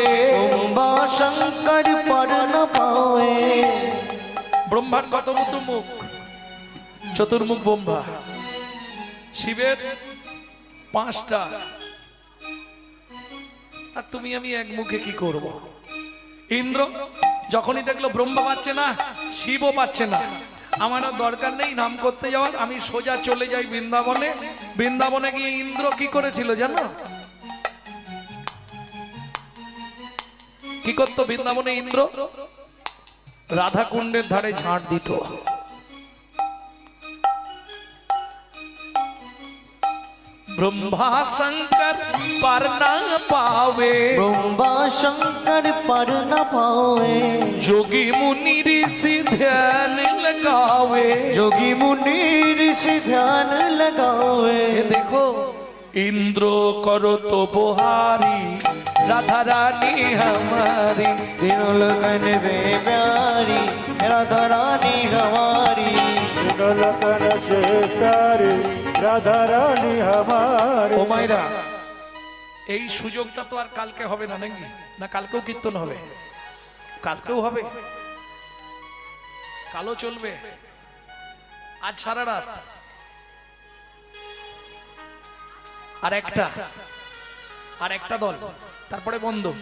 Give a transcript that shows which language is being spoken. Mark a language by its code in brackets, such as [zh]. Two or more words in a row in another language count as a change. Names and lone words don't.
[bra] ब्रह्मा शंकर पर न पावे। [bn] ব্রহ্মার কত মুখ? চতুর্মুখ ব্রহ্মা। শিবের 5টা। আর তুমি আমি এক মুখে কি করব? ইন্দ্র যখনই দেখলো ব্রহ্মা পাচ্ছে না, শিবও পাচ্ছে না, আমার আর দরকার নেই নাম করতে যাওয়ার, আমি সোজা চলে যাই বৃন্দাবনে। বৃন্দাবনে গিয়ে ইন্দ্র কি করেছিল জানো? কি করতো বৃন্দাবনে ইন্দ্র? রাধা কুণ্ডের ধারে ঝাঁট দিত। [bra] ब्रह्मा शंकर पर न पावे। ब्रह्मा शंकर पर न पावे। जोगी मुनि ऋषि ध्यान लगावे। जोगी मुनि ऋषि ध्यान लगावे। ये देखो इंद्र करो तो बुहारी राधा रानी हमारी। तीनों लोगन से प्यारी राधा रानी हमारी। तीनों लोगन से प्यारी राधा रानी हमारी। [bn] ও মাইরা, এই সুযোগটা তো আর কালকে হবে না নাকি? না কালকেও কীর্তন হবে? কালকেও হবে, কালও চলবে, আজ সারা রাত। আর একটা দল, তারপরে বন্ধ।